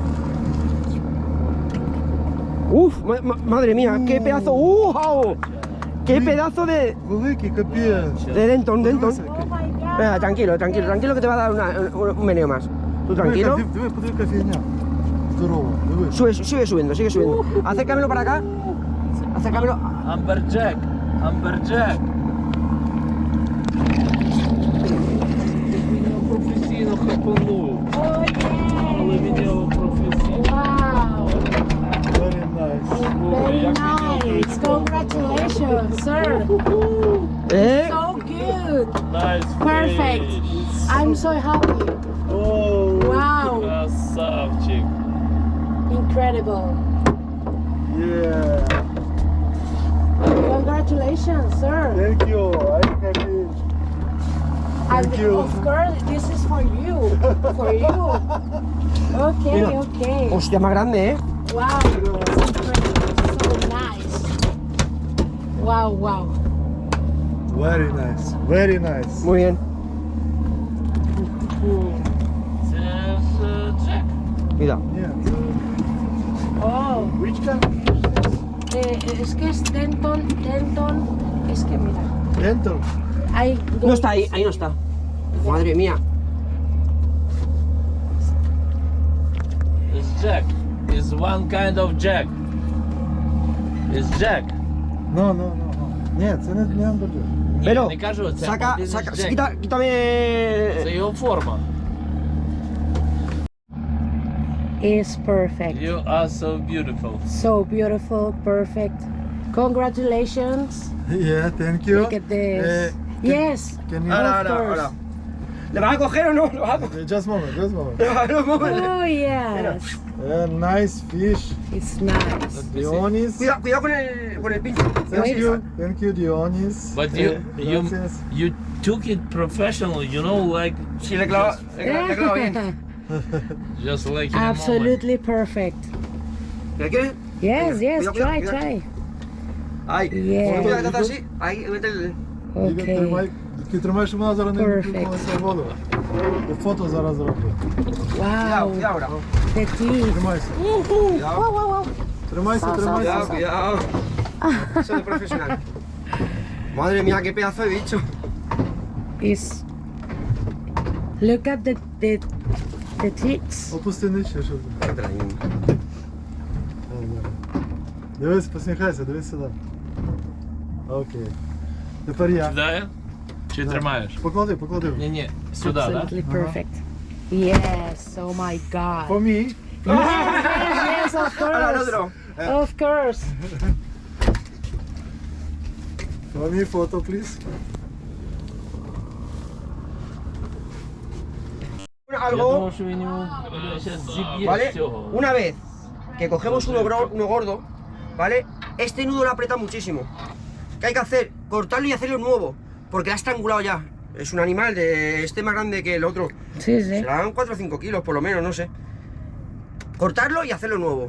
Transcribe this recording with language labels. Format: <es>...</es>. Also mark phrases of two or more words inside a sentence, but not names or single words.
<es>Uf, madre mía, qué pedazo. ¡Wow! ¡Qué pedazo de</es> <uk>Великий капець. Denton! Дивися,</uk> <en>Oh my God.</en> <es>Venga, tranquilo que te va a dar un meneo más. Tú tranquilo.</es> <uk>Диви, подиви, яка фігня. Здорово, диви.</uk> <es>Sigue subiendo. Acércamelo para acá. Acércamelo. Amberjack. Amberjack.</es> <uk>Професійно хапанув.</uk> <en>Oh</en> <uk>Але</uk> <en>yeah.</en> <uk>він його професійно.</uk> <en>Wow. Very nice. Very nice. Congratulations, sir.</en> <es>¿Eh?</es> <en>So good. Nice Perfect. fish. I'm so happy. Oh, Wow.</en> <uk>Красавчик.</uk> <en>Incredible. yeah. Congratulations, sir. Thank you. I'm happy. And Thank you. of course, this is for you. For you. Okay,</en> <es>Mira.</es> <en>okay.</en> <es>Hostia, más grande, ¿eh?</es> <en>Wow. It's incredible. So nice. Wow, wow. Very nice. Very nice.</en> <es>Muy bien.</es> <uk>Це ж Джек.</uk> <es>Cuidado.</es> <en>Yeah. Oh. Which kind?</en> <es>Es que es Denton. Es que mira. Dental. Hay No está ahí no está. Madre mía.</es> <en>It's Jack. It's one kind of Jack. It's Jack.</en> <es>No.</es> <uk>Ні, це не амберджек. Ні,</uk> <es>Pero,</es> <uk>не кажу, це</uk> <es>saca,</es> <en>business</en> <es>saca,</es> <en>Jack.</en> <es>quítame.</es> <uk>Це його форма.</uk> <en>is perfect. You are so beautiful. So beautiful, perfect. Congratulations. Yeah, thank you. Look at this. Yes. Can you...</en> <es>Ahora. ¿Le vas a coger o no? ¿Le vas a coger?</es> <en>Just moment. Oh yes. Nice fish. It's nice. Dionis.</en> <es>Cuidado con el pincho.</es> <en>Thank you, Dionis. But</en> <es>Gracias.</es> <en>you took it professional, you know, like</en> <es>Sí, le clava bien.</es> <en>just like in a moment. Absolutely perfect.</en> <es>¿Le quieres?</es> <en>Yes,</en> <es>Venga,</es> <en>yes,</en> <es>cuidado,</es> <en>try.</en> <es>Ahí.</es> <en>Yeah.</en> <es>Cuidado que te hace así. Ahí, mete el...</es> <en>Okay.</en> <uk>Тримай, щоб вона зараз не</uk> <en>Perfect.</en> <uk>випікалася в воду. Я фото зараз зроблю.</uk> <es>Cuidado</es> <en>Wow.</en> <es>ahora.</es> <en>The teeth.</en> <uk>Тримайся.</uk> <es>Cuidado.</es> <uk>Trimайся.</uk> <es>Cuidado. Eso de profesional. Madre mía, qué pedazo de bicho.</es> <en>Is look at the teeth.</en> <uk>Опусти нижче, щоб... Дивись, посміхайся, дивись сюди. Окей. Тепер я. Сюди? Чи тримаєш? Поклади. Ні, сюди, так?</uk> <en>Absolutely perfect. Yes. Oh my God. For me. Yes, of</en> <es>Ahora el</es> <en>course.</en> <es>otro.</es> <en>Of course. For me, photo, please.</en> <uk>Я</uk> <es>Algo,</es> <uk>думав, що він йому ще зіб'є</uk> <es>¿vale?</es> <uk>з цього.</uk> <es>Una vez que cogemos uno gordo, ¿vale? Este nudo lo aprieta muchísimo. ¿Qué hay que hacer? Cortarlo y hacerlo nuevo, porque lo ha estrangulado ya. Es un animal de este más grande que el otro. Sí, sí. Serán 4 o 5 kilos por lo menos, no sé. Cortarlo y hacerlo nuevo.</es>